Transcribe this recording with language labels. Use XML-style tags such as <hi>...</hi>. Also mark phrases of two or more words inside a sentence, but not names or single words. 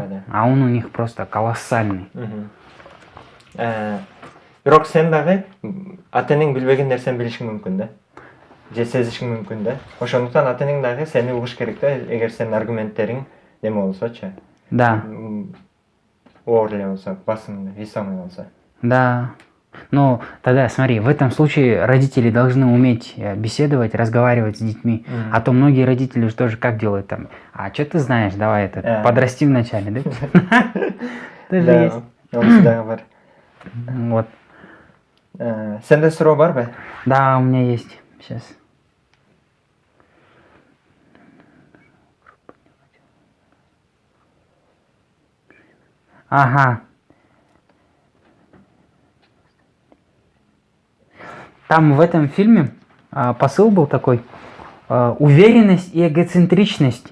<ru>Да. А он у них просто колоссальный.</ru> <ky>Бирок сен дагы ата-энең билбеген нерсени билишиң мүмкүн да. Же сезишиң мүмкүн да. Ошондуктан ата-энең дагы сени угуш керек да, эгер сенин аргументтериң неме болсочу.</ky> <ru>Да,</ru> <ky>Оор эле болсо, басымды, весомый болсо.</ky> <ru>да. Но тогда, смотри, в этом случае родители должны уметь беседовать, разговаривать с детьми. А то многие родители же тоже как делают там? А что ты знаешь? Давай подрасти вначале, да? Тоже есть.</ru> <ky>Онусу дагы бар.</ky> <ru>Вот.</ru> <ky>Сенде суроо барбы?</ky> <ru>Да, у меня есть. Сейчас. Ага. Там в этом фильме посыл был такой: уверенность и эгоцентричность.</ru>